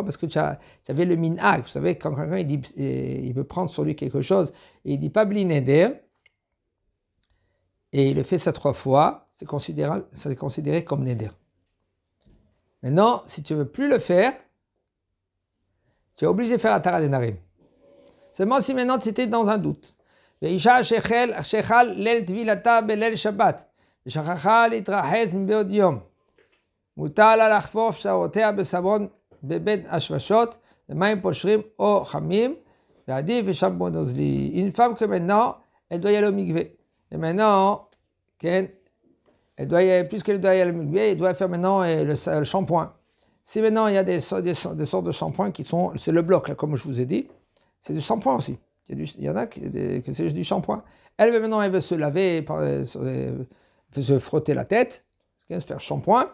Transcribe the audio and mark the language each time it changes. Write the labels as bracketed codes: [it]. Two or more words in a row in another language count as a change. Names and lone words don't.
[fr] Parce que tu avais le minhag. Vous savez, quand quelqu'un il veut prendre sur lui quelque chose, et il dit pas [he] בלי נדר, [fr] et il le fait ça 3 fois, c'est considéré comme neder. Maintenant, si tu ne veux plus le faire, tu es obligé de faire [he] התרת נדרים. [fr] Seulement si maintenant tu étais dans un doute. [he] ואישה שחל ליל טבילתה בליל שבת, ושכחה להתרחץ מבעוד יום, מותר לה לחפוף שערותיה בסבון בבין השמשות, במים פושרים או חמים, ועדיף ושמפו נוזלי. [fr] Une femme que maintenant, elle doit y aller au mikvé. Et maintenant, puisqu'elle doit y aller au mikvé, elle doit faire maintenant le shampoing. Si maintenant il y a des sortes de shampoing qui sont, c'est le bloc là, comme je vous ai dit, c'est du shampoing aussi. Il y en a que c'est juste du shampoing. Elle veut se laver, veut se frotter la tête, se faire shampoing.